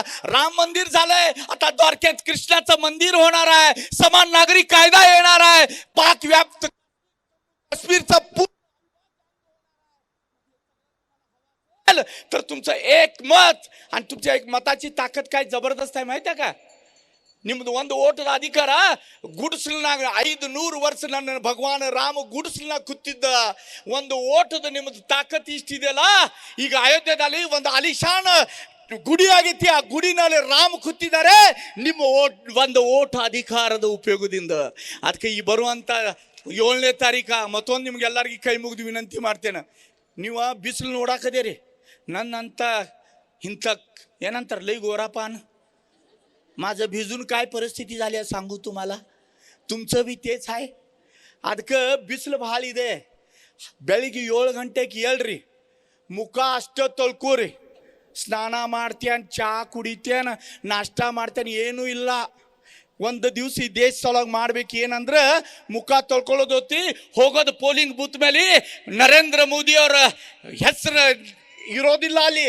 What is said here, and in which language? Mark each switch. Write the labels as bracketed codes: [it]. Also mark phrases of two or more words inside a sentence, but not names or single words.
[mr] राम मंदिर झालंय, आता द्वारकेत कृष्णाचं मंदिर होणार आहे, समान नागरी कायदा येणार आहे, पाक व्याप्त काश्मीरचा तर तुमचं एक मत आणि तुमच्या एक मताची ताकद काय जबरदस्त आहे माहिती आहे का? [kn] ನಿಮ್ದು ಒಂದು ಓಟದ ಅಧಿಕಾರ ಗುಡಿಸಲ್ನಾಗ 500 ವರ್ಷ ನನ್ನ ಭಗವಾನ್ ರಾಮ ಗುಡಿಸಲ್ನಾಗ ಕೂತಿದ್ದ. ಒಂದು ಓಟದ ನಿಮ್ದು ತಾಕತ್ ಇಷ್ಟಿದೆಯಲ್ಲ, ಈಗ ಅಯೋಧ್ಯೆಯಲ್ಲಿ ಒಂದು ಅಲಿಶಾನ್ ಗುಡಿ ಆಗೈತಿ, ಆ ಗುಡಿನಲ್ಲಿ ರಾಮ ಕೂತಿದ್ದಾರೆ. ನಿಮ್ಮ ಒಂದು ಓಟ್ ಅಧಿಕಾರದ ಉಪಯೋಗದಿಂದ ಅದಕ್ಕೆ ಈ ಬರುವಂತ 7ನೇ ತಾರೀಕ ಮತ್ತೊಂದು ನಿಮ್ಗೆಲ್ಲರಿಗೂ ಕೈ ಮುಗಿದು ವಿನಂತಿ ಮಾಡ್ತೇನೆ. ನೀವು ಬಿಸಿಲು ನೋಡಾಕದೇರಿ, ನನ್ನಂತ ಇಂಥ ಏನಂತಾರೆ [mr] लय गोरापान माझं भिजून काय परिस्थिती झाली आहे सांगू तुम्हाला. तुमचं बी तेच आहे. [kn] ಅದಕ್ಕೆ ಬಿಸಿಲು ಭಾಳ ಇದೆ. ಬೆಳಿಗ್ಗೆ 7 ಗಂಟೆಗೆ ಏಳ್ರಿ, ಮುಖ ಅಷ್ಟೇ ತೊಳ್ಕೋರಿ, ಸ್ನಾನ ಮಾಡ್ತೇನೆ, ಚಹಾ ಕುಡಿತೇನೆ, ನಾಷ್ಟ ಮಾಡ್ತೇನೆ, ಏನೂ ಇಲ್ಲ. ಒಂದು ದಿವಸ ಈ ದೇಶದೊಳಗೆ ಮಾಡ್ಬೇಕು ಏನಂದ್ರೆ ಮುಖ ತೊಳ್ಕೊಳ್ಳೋದೊತ್ತಿ ಹೋಗೋದು [en] polling booth [kn] ಮೇಲೆ ನರೇಂದ್ರ ಮೋದಿ ಅವರ ಹೆಸರು ಇರೋದಿಲ್ಲ ಅಲ್ಲಿ.